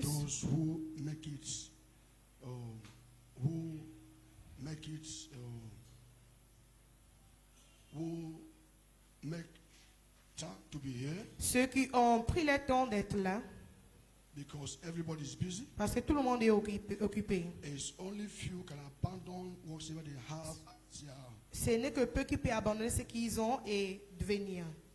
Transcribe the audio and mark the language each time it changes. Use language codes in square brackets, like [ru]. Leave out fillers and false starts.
[en] Those who make it, who make it, who make time to be here, [fr] Ceux qui ont pris le temps d'être là, [en] because everybody is busy. [fr] parce que tout le monde est occupé. [en] It's only few can abandon whatever they have. [fr] Ce n'est que peu qui peuvent abandonner ce qu'ils ont et devenir.